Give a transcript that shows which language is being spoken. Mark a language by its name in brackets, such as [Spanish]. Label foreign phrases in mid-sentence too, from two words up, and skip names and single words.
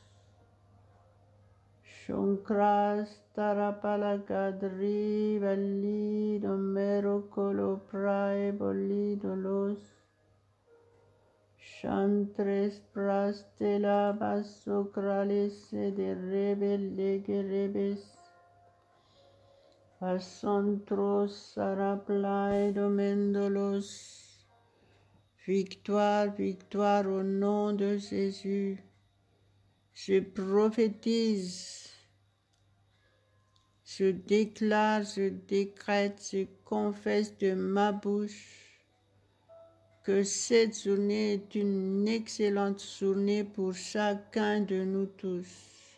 [French] Shonkras tarapalagadri valido mero coloprae bolidolos. Chantres prastela basocralis de rebelege rebes. Asontros saraplaido mendolos. Victoire, victoire au nom de Jésus. Je prophétise, je déclare, je décrète, je confesse de ma bouche que cette journée est une excellente journée pour chacun de nous tous.